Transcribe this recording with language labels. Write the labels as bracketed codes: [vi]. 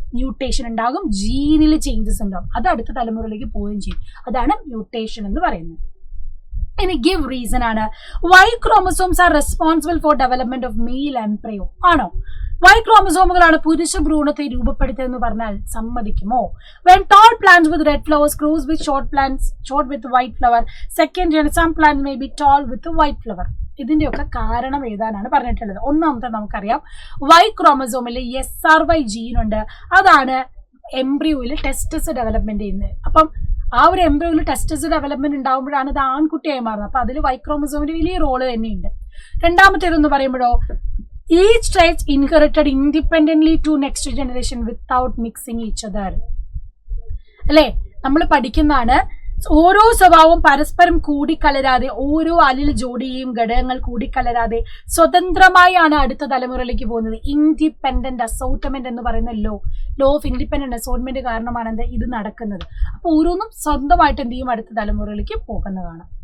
[ml] Mutation ഉണ്ടാകും, ജീനിൽ changes ഉണ്ടാകും, അത് അടുത്ത തലമുറയിലേക്ക് പോവുകയും ചെയ്യും. അതാണ് മ്യൂട്ടേഷൻ എന്ന് പറയുന്നത്. ഇനി ഗിവ് റീസൺ ആണ്. [en] Y chromosomes are responsible for development of male embryo. [ml] ആണോ? വൈ ക്രോമസോമുകളാണ് പുരുഷ ഭ്രൂണത്തെ രൂപപ്പെടുത്തിയതെന്ന് പറഞ്ഞാൽ സമ്മതിക്കുമോ? [en] When tall plants with red flowers cross with short with white flower, second gen some plants may be tall with white flower. [ml] ഇതിന്റെയൊക്കെ കാരണം എഴുതാനാണ് പറഞ്ഞിട്ടുള്ളത്. 1ാമത്തെ നമുക്കറിയാം, Y ക്രോമസോമിൽ SRY gene ഉണ്ട്. അതാണ് എംബ്രിയോയിൽ ടെസ്റ്റസ് ഡെവലപ്മെന്റ് ചെയ്യുന്നത്. അപ്പം ആ ഒരു എംബ്രിയോയിൽ ടെസ്റ്റസ് ഡെവലപ്മെന്റ് ഉണ്ടാകുമ്പോഴാണ് ഇത് ആൺകുട്ടിയായി മാറുന്നത്. അപ്പൊ അതിൽ വൈ ക്രോമസോമിന്റെ വലിയ റോള് തന്നെയുണ്ട്. 2ാമത്തേതെന്ന് പറയുമ്പോഴോ, [en] each trait inherited independently to next generation without mixing each other. [ml] അല്ലേ, നമ്മൾ പഠിക്കുന്നതാണ്. ഓരോ സ്വഭാവവും പരസ്പരം കൂടിക്കലരാതെ, ഓരോ അലിൽ ജോഡിയെയും ഘടകങ്ങൾ കൂടിക്കലരാതെ സ്വതന്ത്രമായാണ് അടുത്ത തലമുറയിലേക്ക് പോകുന്നത്. ഇൻഡിപെൻഡന്റ് അസോർട്ട്മെന്റ് എന്ന് പറയുന്ന ലോ ഓഫ് ഇൻഡിപെൻഡന്റ് അസോർട്ട്മെന്റ് കാരണമാണ് ഇത് നടക്കുന്നത്. അപ്പൊ ഓരോന്നും സ്വന്തമായിട്ട് എന്ത് ചെയ്യും, അടുത്ത തലമുറയിലേക്ക് പോകുന്നതാണ്.